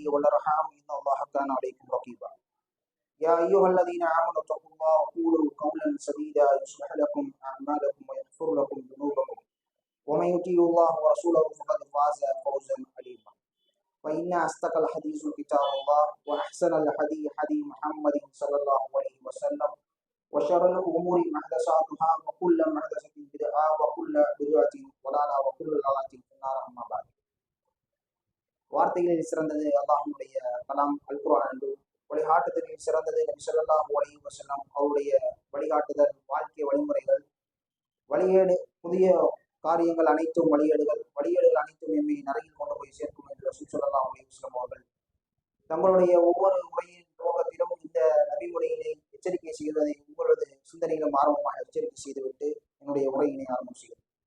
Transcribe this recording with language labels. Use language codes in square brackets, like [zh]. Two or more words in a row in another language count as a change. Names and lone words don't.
[ar] والارحام ان الله كان عليكم رقيبا يا ايها الذين امنوا اتقوا الله وقولوا قولا سديدا يصلح لكم اعمالكم ويغفر لكم ذنوبكم ومن يطيع الله ورسوله فقد فاز فوزا عليما فان اصدق الحديث كتاب الله واحسن الحديث حديث محمد صلى الله عليه وسلم وشر الأمور محدثاتها وكل محدثة بدعة وكل بدعة ضلالة وكل ضلالة في النار أما بعد. [ta] வார்த்தைகளில் சிறந்தது அல்லாஹ்வுடைய கலாம் அல் குர்ஆன் என்று, வழிகாட்டுதலில் சிறந்தது நபி [ar] صلى الله عليه وسلم [ta] அவருடைய வழிகாட்டுதல், வாழ்க்கை வழிமுறைகள், வழியேடு புதிய காரியங்கள் அனைத்தும் வழியேடுகள் அனைத்தும் எம்மை நரகில் கொண்டு போய் சேர்க்கும் என்று ரசூல் [ar] صلى الله عليه وسلم [ta] அவர்கள் தங்களுடைய ஒவ்வொரு உரையின் துவக்கத்திலும் இந்த நபிமொழியினை எச்சரிக்கை செய்வதை உங்களது சிந்தனையிலும் ஆர்வமாக எச்சரிக்கை செய்துவிட்டு என்னுடைய உரையினை ஆரம்பம் செய்யும்.